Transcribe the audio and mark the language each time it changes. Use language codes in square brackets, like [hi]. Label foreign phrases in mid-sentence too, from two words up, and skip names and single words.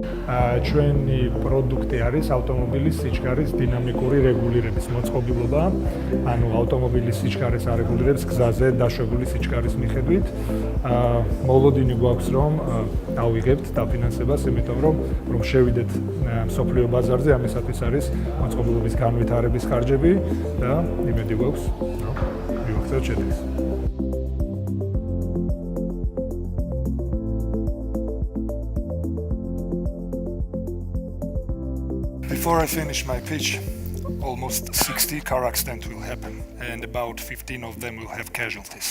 [ka] ჩვენი პროდუქტი არის ავტომობილის სიჩქარის დინამიკური რეგულირების მოწყობილობა, ანუ ავტომობილის სიჩქარეს არეგულირებს გზაზე დაშვებული სიჩქარის მიხედვით. მოლოდინი გვაქვს, რომ დავიღებთ დაფინანსებას, იმიტომ რომ შევიდეთ მსოფლიო ბაზარზე, ამისათვის არის მოწყობილობის განვითარების ხარჯები და იმედი გვაქვს, რომ მივახცევთ შედეგს. [en] Before I finish my pitch, almost 60 car accidents will happen, and about 15 of them will have casualties.